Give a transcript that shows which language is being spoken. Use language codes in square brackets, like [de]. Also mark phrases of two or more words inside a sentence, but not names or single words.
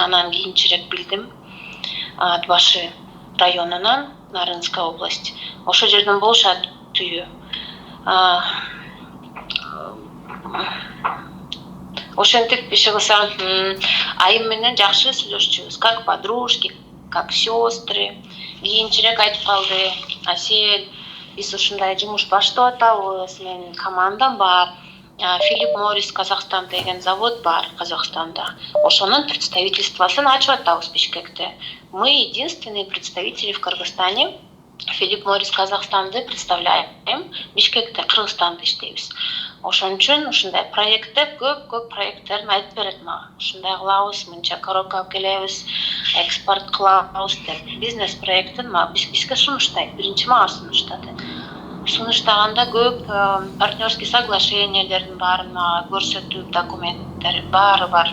[ky] Анан кийинчерээк билдим. Ат башы районунан, [ru] Нарынская область. [ky] Ошол жерден болушат түйү. ошентип иши кылсам, айым менен жакшы сүйлөшчүбүз, [ru] как подружки, как сестры. [ky] Кийинчерээк айтып калды: Асель, биз ушундай жумуш баштап атабыз, менин командам бар. Филипп Моррис Казахстан деген завод бар Казахстанда. Ошонун представительствосын ачып атабыз Бишкекте. [ru] Мы единственные представители в Кыргызстане. Филипп Моррис Казахстанды представляем. [ky] Бишкекте, Кыргызстанда иштейбиз. Ошон үчүн ушундай проектте көп проекттерин айтып берет мага. Ушундай кылабыз, мынча коробка алып келебиз, экспорт кылабыз деп. Бизнес проектин бизге сунуштайт. Биринчи мага сунуштады. Сунуштаганда көп партнерский соглашениялердин баарын мага көрсөтүп, документтери баары бар.